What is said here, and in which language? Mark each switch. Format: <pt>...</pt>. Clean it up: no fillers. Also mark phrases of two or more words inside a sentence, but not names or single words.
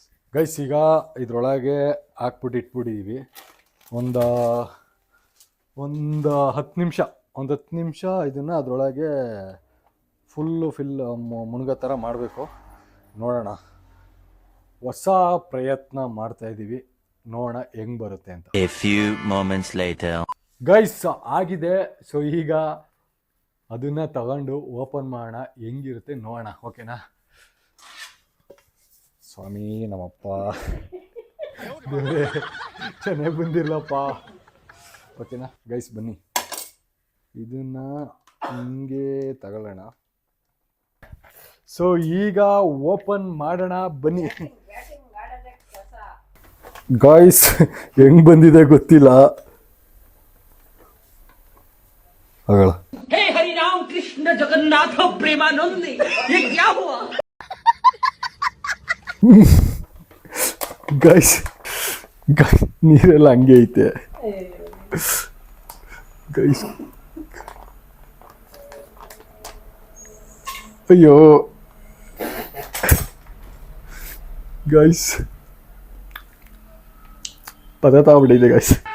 <kn>ಗೈಸ್ ಈಗ ಇದರೊಳಗೆ ಹಾಕ್ಬಿಟ್ಟು ಇಟ್ಬಿಟ್ಟಿದ್ದೀವಿ ಒಂದು 10 ನಿಮಿಷ ಇದನ್ನು ಅದರೊಳಗೆ ಫಿಲ್ ಮುಳುಗೋ ಥರ ಮಾಡಬೇಕು. ನೋಡೋಣ, ಹೊಸ ಪ್ರಯತ್ನ ಮಾಡ್ತಾಯಿದ್ದೀವಿ, ನೋಡೋಣ ಹೆಂಗೆ ಬರುತ್ತೆ ಅಂತ.</kn> <en>A few moments later.</en> <kn>ಗೈಸ್ ಆಗಿದೆ. ಸೊ ಈಗ ಅದನ್ನು ತಗೊಂಡು ಓಪನ್ ಮಾಡೋಣ, ಹೆಂಗಿರುತ್ತೆ ನೋಡೋಣ. ಓಕೆನಾ ಸ್ವಾಮಿ ನಮ್ಮಪ್ಪ ಚೆನ್ನಾಗಿ ಬಂದಿರಲಪ್ಪ. ಓಕೆನಾ ಗೈಸ್ ಬನ್ನಿ ಇದನ್ನು ಹಿಂಗೆ ತಗೊಳ್ಳೋಣ. ಸೊ ಈಗ ಓಪನ್ ಮಾಡೋಣ ಬನ್ನಿ. ಗಾಯ್ಸ್ ಹೆಂಗ್ ಬಂದಿದೆ ಗೊತ್ತಿಲ್ಲ. ಆಗಲ್ಲ.</kn> <hi>हे हरि राम कृष्ण जगन्नाथ प्रेमानंद ये क्या हुआ?</hi> <kn>ಗೈಸ್ ನೀರೆಲ್ಲ ಹಂಗೆ ಐತೆ ಗೈಸ್. ಅಯ್ಯೋ ಗೈಸ್ ಪದಾರ್ಥ ಆಗ್ಬಿಟ್ಟಿದೆ ಗೈಸ್.</kn>